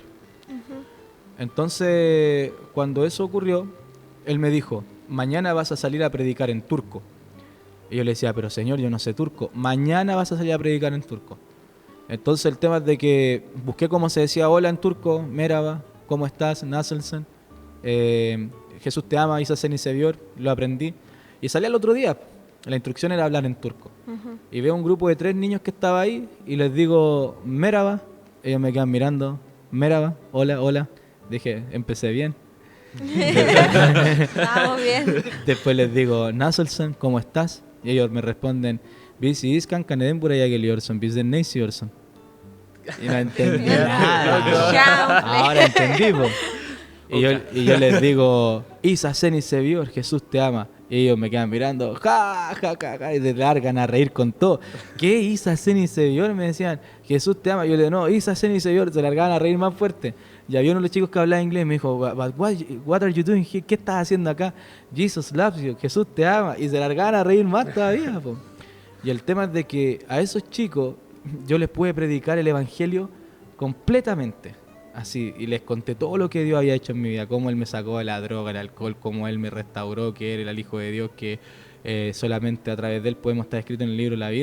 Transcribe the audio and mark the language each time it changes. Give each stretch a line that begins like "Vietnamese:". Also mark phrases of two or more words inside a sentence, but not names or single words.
Spanish: Entonces, cuando eso ocurrió, Él me dijo, mañana vas a salir a predicar en turco. Y yo le decía, pero señor, yo no sé turco. Mañana vas a salir a predicar en turco. Entonces el tema es de que busqué cómo se decía hola en turco, merhaba, ¿cómo estás?
Turkish: Nasılsın.
Spanish: Jesús te ama,
Turkish: İsa seni seviyor,
Spanish: lo aprendí. Y salí al otro día. La instrucción era hablar en turco. Y veo un grupo de 3 niños que estaba ahí y les digo, merhaba. Ellos me quedan mirando, merhaba, hola, hola. Dije, empecé bien. Vamos bien. Después les digo, Nasılsın, ¿cómo estás? Y ellos me responden,
Turkish: Biz iyiyiz kanka, neden buraya geliyorsun? Bizden ne istiyorsun?
Spanish: Y no entendí nada. Chao. Ahora entendí, po. Y yo les digo,
Turkish: Isa seni seviyor,
Spanish: Jesús te ama. Y ellos me quedan mirando, ja, ja, ja, ja, y se largan a reír con todo.
Turkish: ¿Qué Isa seni seviyor?
Spanish: Me decían, Jesús te ama. Yo le digo, no,
Turkish: Isa seni seviyor,
Spanish: se largaban a reír más fuerte. Y había uno de los chicos que hablaba inglés, me dijo,
English: what are you doing here?
Spanish: ¿Qué estás haciendo acá?
English: Jesus loves you,
Spanish: Jesús te ama. Y se largaban a reír más todavía, po. Y el tema es de que a esos chicos yo les pude predicar el evangelio completamente. Así, y les conté todo lo que Dios había hecho en mi vida, cómo Él me sacó de la droga, el alcohol, cómo Él me restauró, que Él era el Hijo de Dios, que solamente a través de Él podemos estar escritos en el libro de la vida.